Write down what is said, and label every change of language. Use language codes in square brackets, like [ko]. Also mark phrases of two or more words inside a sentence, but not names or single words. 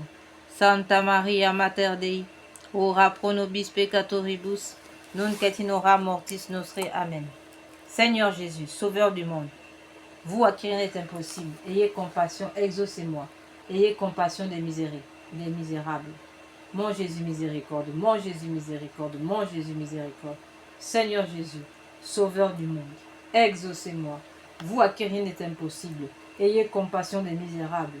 [la] Santa Maria, Mater Dei, ora pro nobis peccatoribus, nunc et in hora mortis nostre. Amen. [fr] Seigneur Jésus, Sauveur du monde, vous à qui rien n'est impossible, ayez compassion, exaucez-moi, ayez compassion des misérables. Mon Jésus miséricorde, mon Jésus miséricorde, mon Jésus miséricorde. Seigneur Jésus, Sauveur du monde, exaucez-moi, vous à qui rien n'est impossible, ayez compassion des misérables.